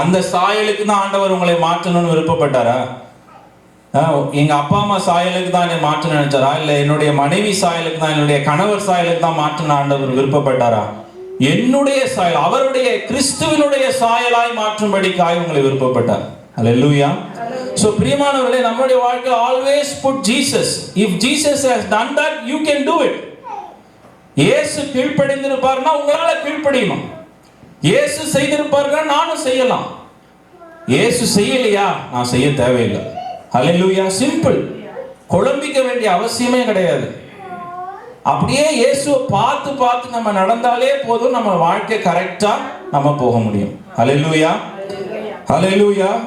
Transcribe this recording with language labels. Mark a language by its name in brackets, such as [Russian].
[Tamil] அந்த சாயலுக்கு தான் ஆண்டவர் உங்களை மாற்றணும்னு விருப்பப்பட்டாரா? எங்க அப்பா அம்மா சாயலுக்கு தான் என்னை மாற்ற நினைச்சாரா? இல்லை என்னுடைய மனைவி சாயலுக்கு தான், என்னுடைய கணவர் சாயலுக்கு தான் மாற்றணும் ஆண்டவர் விருப்பப்பட்டாரா? என்னுடைய சாயல், அவருடைய கிறிஸ்துவினுடைய சாயலாய் மாற்றும்படிக்காய் உங்களை விருப்பப்பட்டார். அல்லேலூயா. [English] So [Tamil] பிரியமானவர்களே, நம்மளுடைய வாழ்க்கை [English] always put Jesus. If Jesus has done that, you can do it. [Tamil] இயேசு கீழ்ப்படிந்திருப்பார்னா உங்களால கீழ்ப்படியணும். இயேசு செய்திருப்பார்னா நானும் செய்யலாம். இயேசு செய்யலையா? நான் செய்ய தேவையில்லை. ஹல்லேலூயா. சிம்பிள். குழம்பிக்க வேண்டிய அவசியமே கிடையாது. அப்படியே இயேசுவை பார்த்து பார்த்து நம்ம நடந்தாலே போதும், நம்ம வாழ்க்கை கரெக்டா நம்ம போக முடியும். ஹல்லேலூயா. ஹல்லேலூயா.